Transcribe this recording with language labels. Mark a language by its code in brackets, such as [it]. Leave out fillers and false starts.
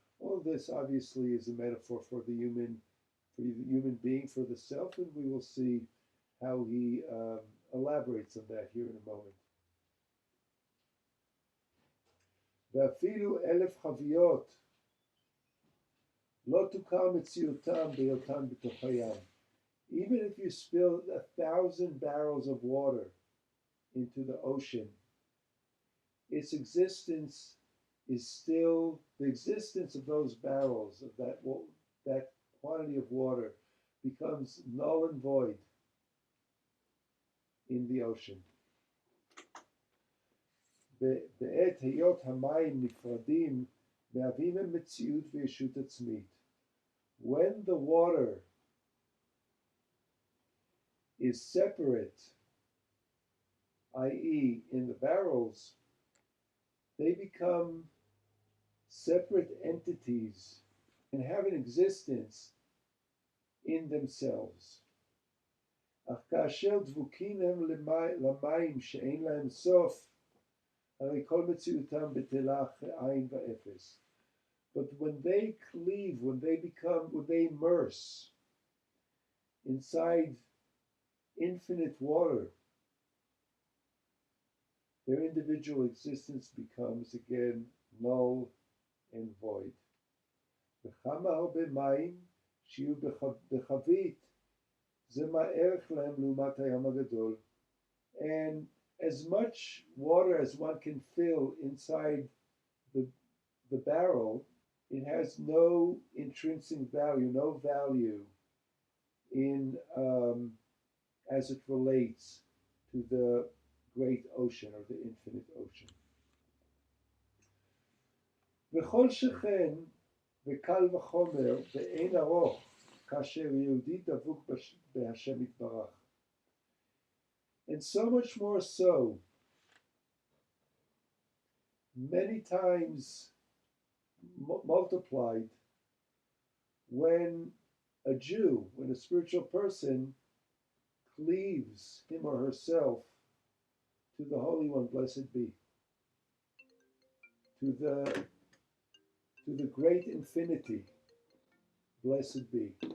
[en] All of this obviously is a metaphor for the human being, for the self, and we will see how he elaborates on that here in a moment. [he] ואפילו 1,000 חביות לא תוכר מציאותם בהיותן בתוך הים. [en] Even if you spill 1,000 barrels of water into the ocean, its existence is still, the existence of those barrels, of that quantity of water, becomes null and void in the ocean. [he] בעת היות המים נפרדים, מהווים הם מציאות וישות עצמית. [en] When the water is separate, i.e., in the barrels, they become separate entities and have an existence in themselves. [he] אך כאשר דבוקים הם למים שאין להם סוף, הרי כל מציאותם בטלה עין ואפס. [en] But when they cleave, when they immerse inside infinite water, their individual existence becomes again null and void. [he] וכמה הרבה מים שיהיו בחבית, זה מה ערך להם לעומת הים הגדול. [en] And as much water as one can fill inside the barrel, it has no intrinsic value, no value in as it relates to the great ocean or the infinite ocean. [he] וכל שכן וקל וחומר באין ארוך כאשר יהודי דבוק בהשם יתברך. [en] And so much more so, many times multiplied, when a Jew, when a spiritual person cleaves him or herself to the Holy One, blessed be, to the great infinity, blessed be.